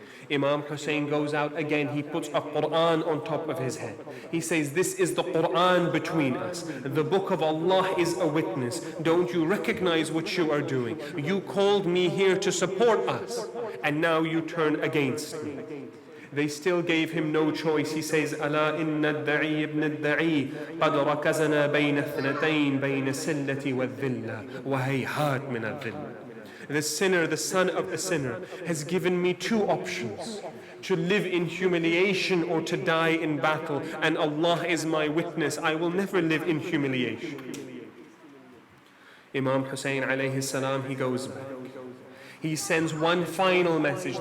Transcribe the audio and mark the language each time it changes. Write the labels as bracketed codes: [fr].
[en] Imam Husain goes out again, he puts a Quran on top of his head. He says, this is the Quran between us. The book of Allah is a witness. Don't you recognize what you are doing? You called me here to support us, and now you turn against me. They still gave him no choice. He says, [ar] ألا إن الدعي ابن الدعي قد ركزنا بين اثنتين بين السلة والذلة وهيهات من الذلة. [en] The sinner, the son of the sinner, has given me two options: to live in humiliation or to die in battle. And Allah is my witness, I will never live in humiliation. Imam Husain alayhi salam, he goes back. He sends one final message.